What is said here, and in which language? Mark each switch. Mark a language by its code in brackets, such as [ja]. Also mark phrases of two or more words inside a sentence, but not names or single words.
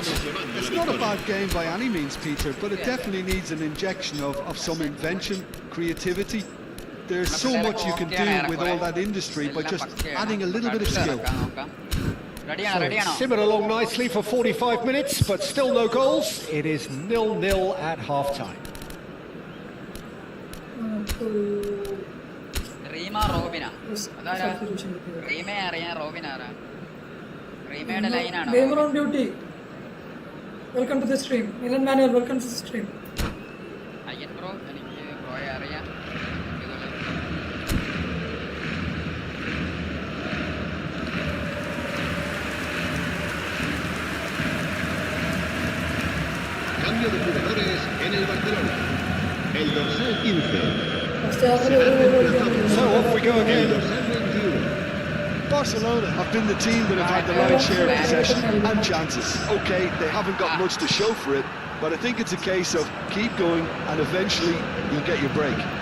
[en] It's not a bad game by any means, Peter, but it definitely needs an injection of some invention, creativity. There's so much you can do with all that industry by just adding a little bit of skill. [ml] റെഡിയാണോ റെഡിയാണോ [en] Simmered along nicely for 45 minutes, but still no goals. It is 0-0 at half-time. [ml] റീമ റോബിന അതാരാ റീമയെ അറിയാൻ റോബിന ആരാ റീമയുടെ ലൈനാണോ [en] gamer on duty welcome to the stream Milan Manuel welcome to the stream [ml] അയ്യൻ ബ്രോ എനിക്ക് ബ്രോയെ അറിയാം [es] Cambio de jugadores en el Barcelona. El dorsal 15. [en] So off we go [es] El [en] again. [es] dorsal 21. [en] Barcelona have been the team that have had the lion's share of possession and chances. Okay, they haven't got much to show for it, but I think it's a case of keep going and eventually you'll get your break.